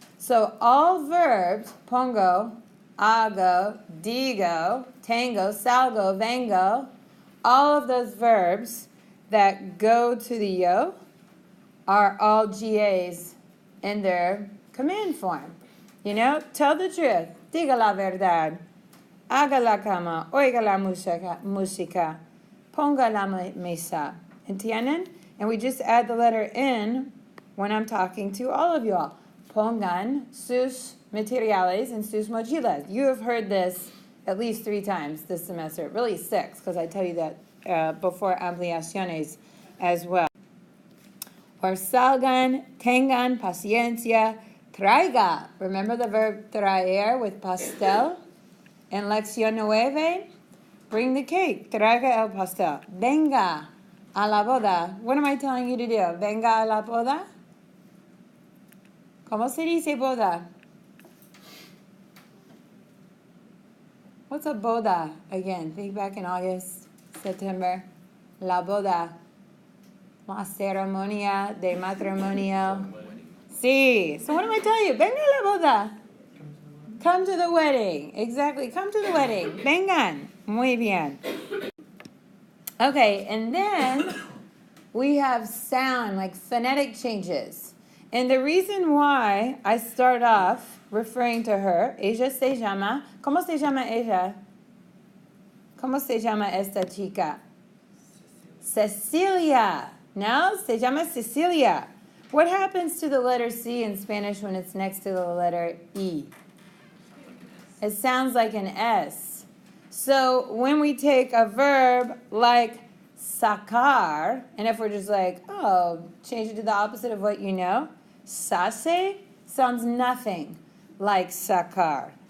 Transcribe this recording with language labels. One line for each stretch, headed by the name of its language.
English: So all verbs, pongo, hago, digo, tengo, salgo, vengo, all of those verbs that go to the yo are all GAs in their command form. You know, tell the truth,
Spanish: diga la verdad, haga la cama, oiga la música, ponga la mesa. ¿Entienden?
English: And we just add the letter N when I'm talking to all of you all.
Spanish: Pongan sus materiales en sus mochilas.
English: You have heard this at least 3 times this semester, really 6, because I tell you that before ampliaciones as well.
Spanish: Or salgan, tengan paciencia, traiga.
English: Remember the verb traer with pastel? In lección 9, bring the cake,
Spanish: traiga el pastel. Venga a la boda.
English: What am I telling you to do?
Spanish: Venga a la boda? ¿Cómo se dice boda?
English: What's a boda? Again, think back in August, September.
Spanish: La boda. La ceremonia de matrimonio. Sí.
English: So what am I telling you?
Spanish: Venga a la boda.
English: Come to the wedding. Exactly. Come to the wedding.
Spanish: Vengan. Muy bien.
English: Okay, and then we have sound, like phonetic changes. And the reason why I start off referring to her,
Spanish: ella se llama, ¿cómo se llama ella? ¿Cómo se llama esta chica? Cecilia. No, se llama Cecilia.
English: What happens to the letter C in Spanish when it's next to the letter E? It sounds like an S. So when we take a verb like sacar, and if we're just like, oh, change it to the opposite of what you know, sase sounds nothing like sacar.